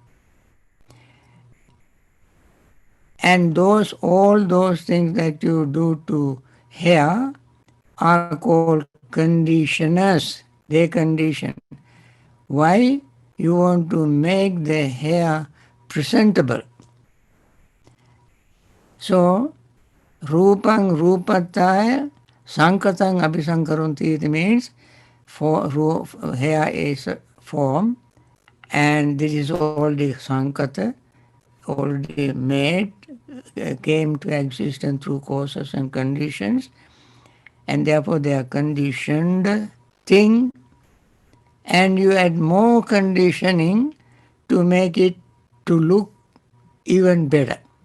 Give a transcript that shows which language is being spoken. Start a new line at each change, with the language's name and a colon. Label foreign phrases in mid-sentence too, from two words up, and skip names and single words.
English: And all those things that you do to hair are called conditioners. They condition. Why? You want to make the hair presentable. So,
Pali: rupang rupataya sankatang abhisankarunti,
English: it means hair is a form, and this is already sankata, already made, came to existence through causes and conditions, and therefore they are conditioned thing, and you add more conditioning to make it to look even better.